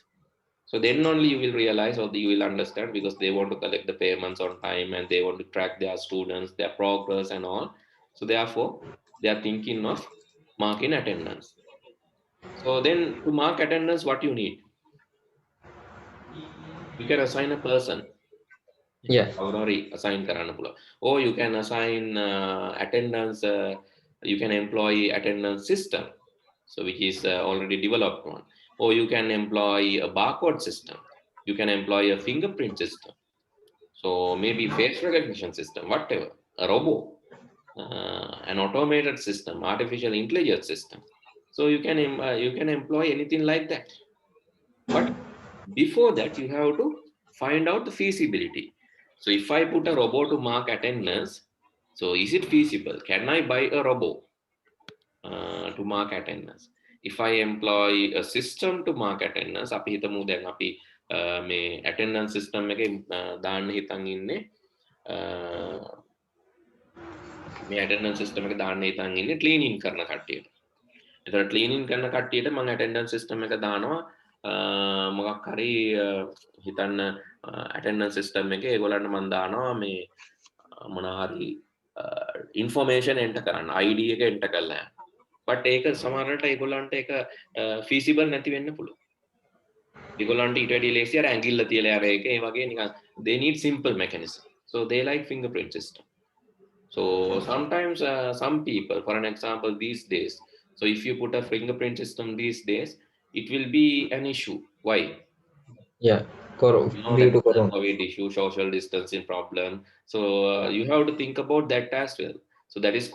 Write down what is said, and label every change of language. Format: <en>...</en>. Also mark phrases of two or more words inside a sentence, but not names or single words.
<en>So then only you will realize or you will understand, because they want to collect the payments on time and they want to track their students, their progress and all. So therefore, they are thinking of marking attendance. So then to mark attendance, what you need? You can assign a person. Yeah. Already assign</en> <si>කරන්න පුළුවන්.</si> <en>Or you can assign attendance, you can employ attendance system, so which is already developed one. Or you can employ a barcode system, you can employ a fingerprint system, so maybe face recognition system, whatever, a robot, an automated system, artificial intelligence system. So you can employ anything like that. But before that, you have to find out the feasibility. So if I put a robot to mark attendance, so is it feasible? Can I buy a robot to mark attendance? If I employ a system to mark attendance,</en> <si>අපි හිතමු දැන් අපි මේ</si> <en>attendance system</en> <si>එකේ දාන්න හිතන් ඉන්නේ මේ</si> <en>attendance system</en> <si>එක දාන්න හිතන් ඉන්නේ cleaning කරන කට්ටියට. එතකොට cleaning කරන කට්ටියට මම</si> <en>attendance system</en> <si>එක දානවා මොකක් හරි හිතන්න attendance system එකේ ඒගොල්ලන්ට මම දානවා මේ මොනවා හරි</si> <en>information enter</en> <si>කරන්න ID එක enter කරලා යන්න. But ඒක සමහරවිට ඒගොල්ලන්ට ඒක feasible නැති වෙන්න පුළුවන්. ඒගොල්ලන්ට ඊට වැඩිය ලේසි අර ඇඟිල්ල තියලා අර එක ඒ වගේ නිකන්</si> <en>they need simple mechanism. So they like fingerprint system. So sometimes some people, for an example, these days, so if you put a fingerprint system these days, it will be an issue. Why? Yeah. You know Due that to the corona. COVID issue, social distancing problem. So you have to think about that as well.</en>